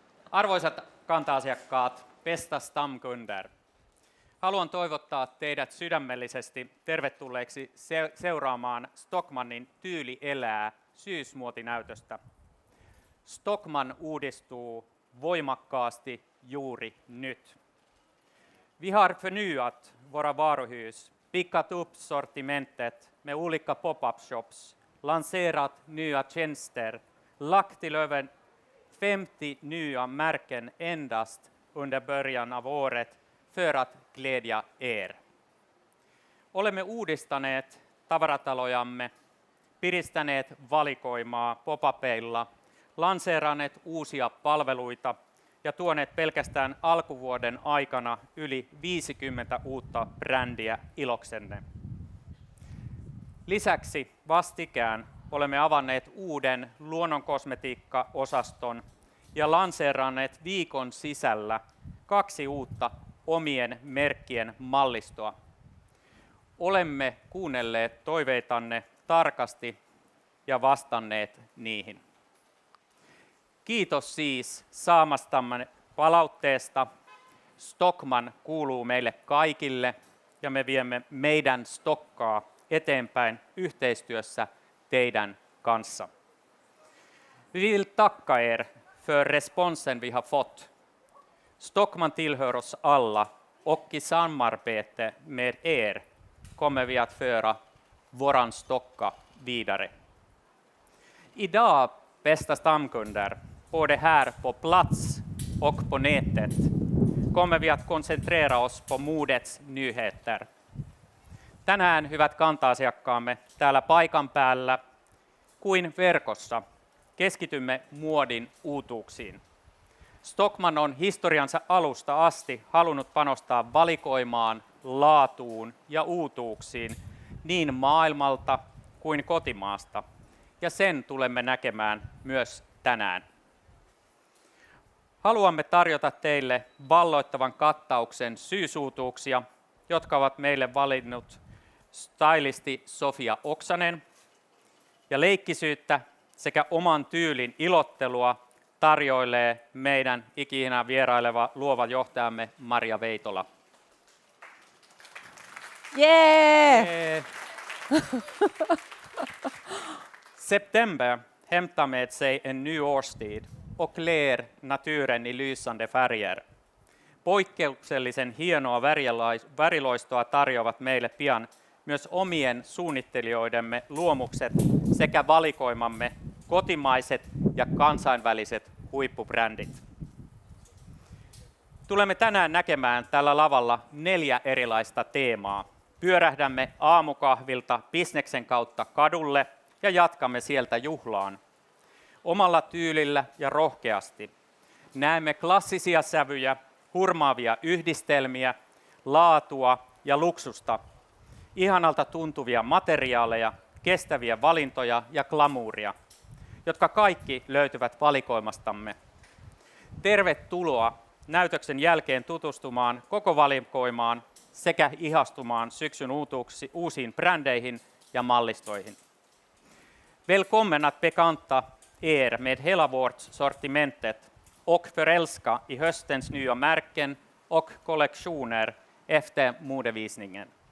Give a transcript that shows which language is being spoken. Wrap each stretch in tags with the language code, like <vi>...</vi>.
<fi>Arvoisat kanta-asiakkaat,</fi> <sv>bästa stamkunder.</sv> <fi>Haluan toivottaa teidät sydämellisesti tervetulleeksi seuraamaan Stockmannin Tyyli elää syysmuotinäytöstä. Stockmann uudistuu voimakkaasti juuri nyt.</fi> <sv>Vi har förnyat våra varuhus, pickat upp sortimentet med olika pop-up shops, lanserat nya tjänster, lagt till över 50 nya märken endast under början av året för att glädja er.</sv> <fi>Olemme uudistaneet tavaratalojamme, piristäneet valikoimaa pop-upeilla, lanseeranneet uusia palveluita ja tuoneet pelkästään alkuvuoden aikana yli 50 uutta brändiä iloksenne. Lisäksi vastikään olemme avanneet uuden luonnonkosmetiikka-osaston ja lanseeranneet viikon sisällä 2 uutta omien merkkien mallistoa. Olemme kuunnelleet toiveitanne tarkasti ja vastanneet niihin. Kiitos siis saamastamme palautteesta. Stockmann kuuluu meille kaikille ja me viemme meidän stokkaa eteenpäin yhteistyössä teidän kanssa.</fi> <sv>Vi vill tacka er för responsen vi har fått. Stockman tillhör oss alla och i samarbete med er kommer vi att föra våran Stocka vidare. Idag, bästa stamkunder, både här på plats och på nätet, kommer vi att koncentrera oss på modets nyheter.</sv> <fi>Tänään, hyvät kanta-asiakkaamme, täällä paikan päällä kuin verkossa keskitymme muodin uutuuksiin. Stockman on historiansa alusta asti halunnut panostaa valikoimaan, laatuun ja uutuuksiin niin maailmalta kuin kotimaasta, ja sen tulemme näkemään myös tänään. Haluamme tarjota teille valloittavan kattauksen syysuutuuksia, jotka ovat meille valinnut stylisti Sofia Oksanen, ja leikkisyyttä sekä oman tyylin ilottelua tarjoilee meidän ikinä vieraileva luova johtajamme Maria Veitola. Jee!</fi> <sv>September hämtar med sig en ny årstid och klär naturen i lysande färger.</sv> <fi>Poikkeuksellisen hienoa väriloistoa tarjoavat meille pian myös omien suunnittelijoidemme luomukset sekä valikoimamme kotimaiset ja kansainväliset huippubrändit. Tulemme tänään näkemään tällä lavalla 4 erilaista teemaa. Pyörähdämme aamukahvilta bisneksen kautta kadulle ja jatkamme sieltä juhlaan. Omalla tyylillä ja rohkeasti. Näemme klassisia sävyjä, hurmaavia yhdistelmiä, laatua ja luksusta, ihanalta tuntuvia materiaaleja, kestäviä valintoja ja glamuuria, jotka kaikki löytyvät valikoimastamme. Tervetuloa näytöksen jälkeen tutustumaan koko valikoimaan sekä ihastumaan syksyn uusiin brändeihin ja mallistoihin.</fi> <sv>Välkommen att bekanta er med hela vårt sortimentet och förälska i höstens nya märken och kollektioner efter modevisningen.</sv>